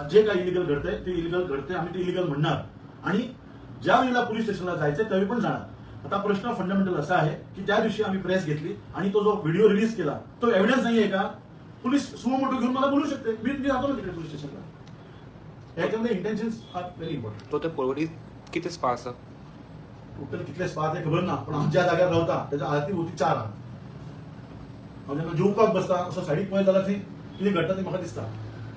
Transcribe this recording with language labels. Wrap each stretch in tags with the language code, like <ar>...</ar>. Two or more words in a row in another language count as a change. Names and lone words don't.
<mr>जे काही इलिगल घडतंय ते इलिगल घडतंय, आम्ही ते इलिगल म्हणणार आणि ज्या वेळेला पोलीस स्टेशनला जायचंय त्यावेळी पण जाणार. आता प्रश्न फंडामेंटल असा आहे की त्या दिवशी आम्ही प्रेस घेतली आणि तो जो व्हिडिओ रिलीज केला तो एव्हिडन्स नाही आहे का? पोलीस सुमोटो घेऊन मला बोलू शकते. मी जातो ना तिकडे पोलीस स्टेशनला.</mr> <en>ह्याच्यामध्ये intentions are very important.</en> <kok>तो ते परवडी किती स्पा आसा? टोटल कितले स्पा ते खबर ना,</kok> <mr>पण आम्ही ज्या</mr> <kok>जाग्यार रावता त्याच्या आरती भोवती 4 आहात. जेन्ना जेवपाक बसता असो सायडीक पळयत जाल्यार थंय कितें घडटा तें म्हाका दिसता.</kok>